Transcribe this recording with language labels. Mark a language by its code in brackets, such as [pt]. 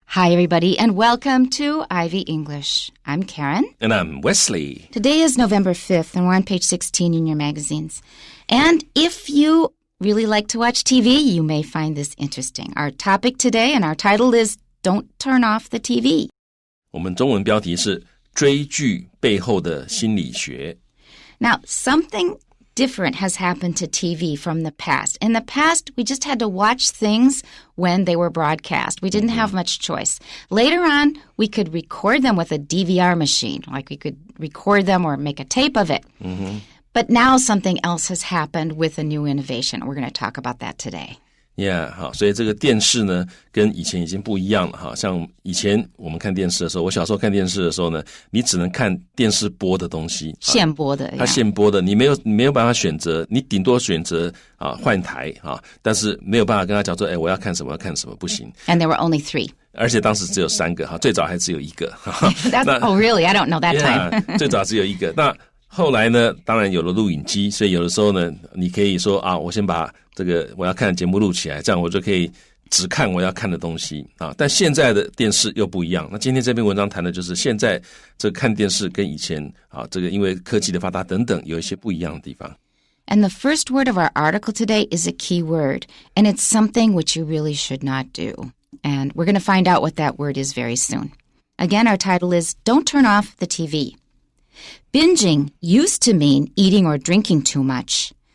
[en] Hi, everybody, and welcome to Ivy English. I'm Karen. And I'm Wesley. Today is November 5th, and we're on page 16 in your magazines. And if you really like to watch TV, you may find this interesting. Our topic today and our title is Don't Turn Off the TV. [zh] 我们中文标题是追剧背后的心理学。 [en] Now, something different has happened to TV from the past. In the past, we just had to watch things when they were broadcast. We didn't have much choice. Later on, we could record them with a DVR machine, like we could record them or make a tape of it. But now something else has happened with a new innovation. We're going to talk about that today. [zh] Yeah, 好，所以这个电视呢，跟以前已经不一样了哈。像以前我们看电视的时候，我小时候看电视的时候呢，你只能看电视播的东西，现播的，它现播的，你没有办法选择，你顶多选择换台啊，但是没有办法跟他讲说，我要看什么，要看什么，不行。 [en] And there were only 3. [zh] 而且当时只有3个哈，最早还只有1个。 [en] Oh, really? I don't know that time. [zh] 最早只有1个。那后来呢，当然有了录影机，所以有的时候呢，你可以说我先把这个我要看的节目录起来，这样我就可以只看我要看的东西啊。但现在的电视又不一样。那今天这篇文章谈的就是现在这看电视跟以前这个因为科技的发达等等有一些不一样的地方。 [en] And the first word of our article today is a key word, and it's something which you really should not do. And we're going to find out what that word is very soon. Again, our title is Don't Turn Off the TV. Binging used to mean eating or drinking too much.